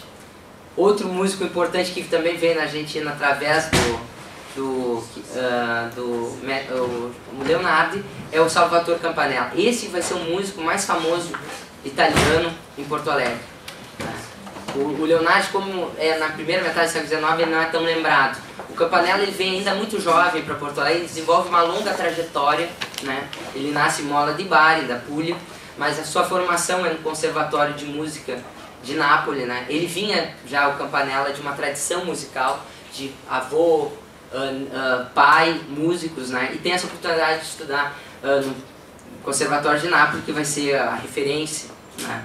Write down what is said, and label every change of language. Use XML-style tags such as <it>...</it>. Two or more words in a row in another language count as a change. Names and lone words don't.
<pt>Outro músico importante que também veio na Argentina através do Leonardi é o Salvatore Campanella. Esse vai ser o músico mais famoso italiano em Porto Alegre. O Leonardi, como é na primeira metade do século XIX, ele não é tão lembrado. O Campanella ele vem ainda muito jovem para Porto Alegre, ele desenvolve uma longa trajetória, né? Ele nasce em Mola di Bari, da Puglia, mas a sua formação é no Conservatório de Música de Nápoles, né? Ele vinha já, o Campanella, de uma tradição musical, de avô, pai, músicos, né? E tem essa oportunidade de estudar no Conservatório de Nápoles, que vai ser a referência, né?</pt>